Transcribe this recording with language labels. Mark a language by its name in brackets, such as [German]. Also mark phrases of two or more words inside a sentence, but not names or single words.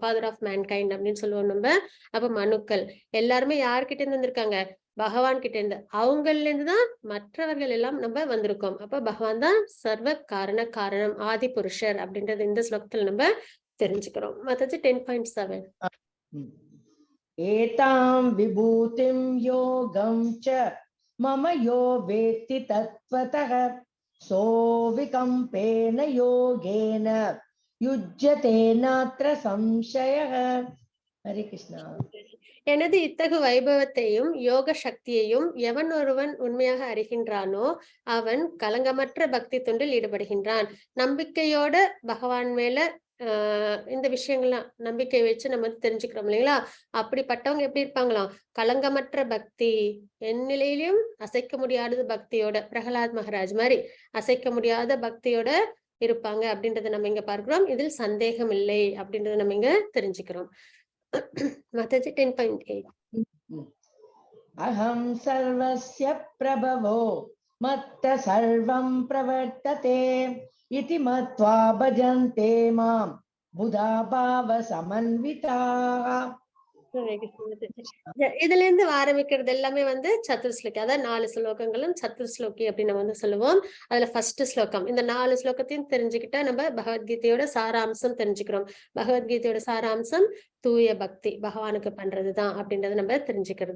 [English] father of mankind [Tamil] அப்படின்னு சொல்லுவோம் நம்ம. அப்ப மனுக்கள் எல்லாருமே யார்கிட்ட இருந்து வந்திருக்காங்க? பகவான் கிட்ட இருந்து. அவங்கள்ல இருந்து தான் மற்றவர்கள் எல்லாம் நம்ம வந்திருக்கோம். அப்ப பகவான் தான் சர்வ காரணம் ஆதி புருஷர் அப்படின்றது இந்த ஸ்லோகத்துல நம்ம தெரிஞ்சுக்கிறோம். மத்தது 10.7 [Sanskrit] एतां विभूतिं योगं च मम यो वेत्ति तत्त्वतः सोऽविकम्पेन योगेन युज्यते नात्र संशयः. हरे कृष्णा. [Tamil] எனது இத்தகு வைபவத்தையும் யோக சக்தியையும் எவன் ஒருவன் உண்மையாக அறிகின்றானோ அவன் கலங்கமற்ற பக்தி தொண்டில் ஈடுபடுகின்றான். நம்பிக்கையோட பகவான் மேல இந்த விஷயங்கள்லாம் நம்பிக்கை வச்சு நம்ம வந்து தெரிஞ்சுக்கிறோம் இல்லைங்களா? அப்படிப்பட்டவங்க எப்படி இருப்பாங்களாம்? கலங்கமற்ற பக்தி, என் நிலையிலும் அசைக்க முடியாத பக்தியோட, பிரகலாத் மகாராஜ் மாதிரி அசைக்க முடியாத பக்தியோட இருப்பாங்க அப்படின்றத நம்ம இங்க பார்க்கிறோம். இதில் சந்தேகம் இல்லை அப்படின்றத நம்ம இங்க தெரிஞ்சுக்கிறோம். மத்தது 10.8 [Sanskrit] अहं सर्वस्य प्रभवो मत्त सर्वं प्रवर्तते इति मत्वा भजन्ते मां बुधा भाव समन्विताः. [Tamil] இதுல இருந்து ஆரம்பிக்கிறது எல்லாமே வந்து சத்துர்ஸ்லோகி. அதாவது 4 ஸ்லோகங்களும் சத்துர்ஸ்லோகி அப்படின்னு நம்ம வந்து சொல்லுவோம். அதுல ஃபர்ஸ்ட் ஸ்லோகம். இந்த 4 ஸ்லோகத்தையும் தெரிஞ்சுக்கிட்டா நம்ம பகவத்கீதையோட சாராம்சம் தெரிஞ்சுக்கிறோம். பகவத்கீதையோட சாராம்சம் தூய பக்தி, பகவானுக்கு பண்றதுதான் அப்படின்றத நம்ம தெரிஞ்சுக்கிறது.